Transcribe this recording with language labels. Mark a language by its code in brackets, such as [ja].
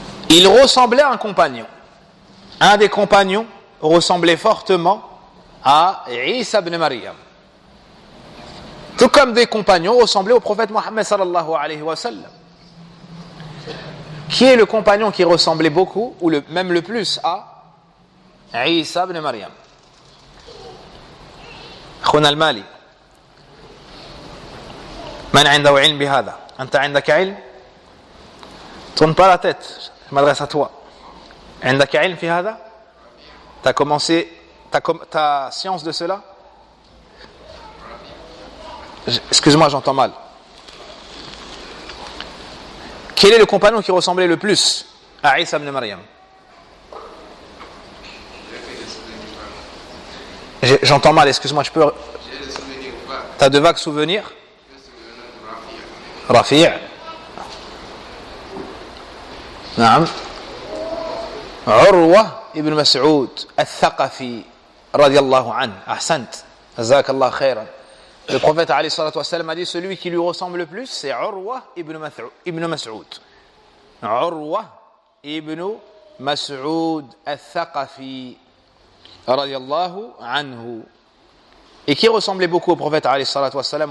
[fr] Il ressemblait à un compagnon. Un des compagnons ressemblait fortement à Isa ibn Maryam. Tout comme des compagnons ressemblaient au prophète Mohammed sallallahu alayhi wa sallam. Qui est le compagnon qui ressemblait beaucoup, ou même le plus, à Isa ibn Maryam? [ar] أخونا المالي من عنده علم بهذا؟ أنت عندك علم؟ [fr] Tourne pas la tête, je m'adresse à toi. [ar] عندك علم في هذا؟ [fr] Tu as commencé ta science de cela? Excuse-moi, j'entends mal. Quel est le compagnon qui ressemblait le plus à Isa ibn Maryam? J'entends mal, excuse-moi, tu peux... T'as de vagues souvenirs? Rafi'. [ar] نعم. عروة ابن مسعود الثقفي رضي الله عنه. أحسنت. جزاك الله خيرا. [fr] Le prophète alayhi salatu wassalam a dit celui qui lui ressemble le plus, c'est Urwa ibn Mas'ud. Urwa ibn Mas'ud al-Thaqafi radiyallahu anhu. Et qui ressemblait beaucoup au prophète alayhi salatu wassalam?